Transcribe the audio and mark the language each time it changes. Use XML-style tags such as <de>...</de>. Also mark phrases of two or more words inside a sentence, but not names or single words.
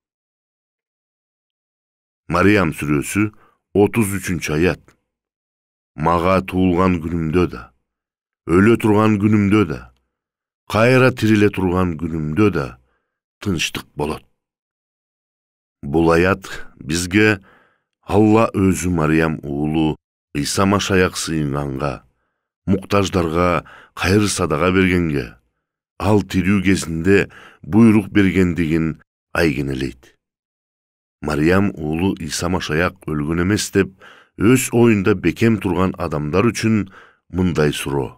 <ky>Мариям сүрөсү 33. аят. Мага туулган күнүмдө да, өлө турган күнүмдө да, кайра тириле турган күнүмдө да тынчтык болот. Бул аят бизге Алла өзү Мариям уулу Иса Машаяк сыйынганга, муктаждарга кайыр садага бергенге, ал тирүү кезинде буйрук бергендигин айгинелейт. Мариям уулу Иса Машаяк өлгөн эмес деп өз оюнда бекем турган адамдар үчүн мындай суроо.</ky>